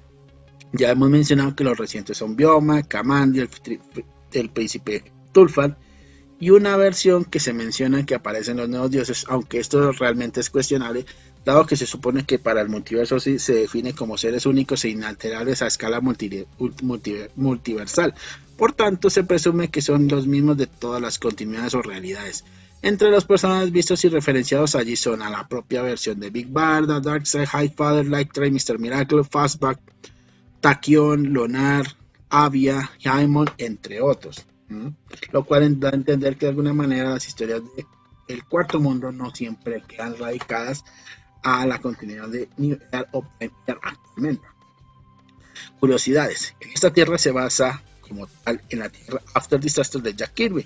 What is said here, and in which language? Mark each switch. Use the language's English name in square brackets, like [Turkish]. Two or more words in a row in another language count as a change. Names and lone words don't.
[Spanish] Ya hemos mencionado que los recientes son Biomac, Kamandi, el el príncipe Tulfan, y una versión que se menciona que aparecen los nuevos dioses, aunque esto realmente es cuestionable, dado que se supone que para el multiverso sí se define como seres únicos e inalterables a escala multiversal. Por tanto, se presume que son los mismos de todas las continuidades o realidades. Entre los personajes vistos y referenciados allí son a la propia versión de Big Barda, Darkseid, Highfather, Lightray, Mr. Miracle, Fastback, Tachyon, Lonar, Avia, Jaimon, entre otros. Lo cual da a entender que de alguna manera las historias del Cuarto Mundo no siempre quedan radicadas a la continuidad de New Earth o Prime Earth actualmente. Curiosidades. Esta tierra se basa como tal en la Tierra After Disaster de Jack Kirby.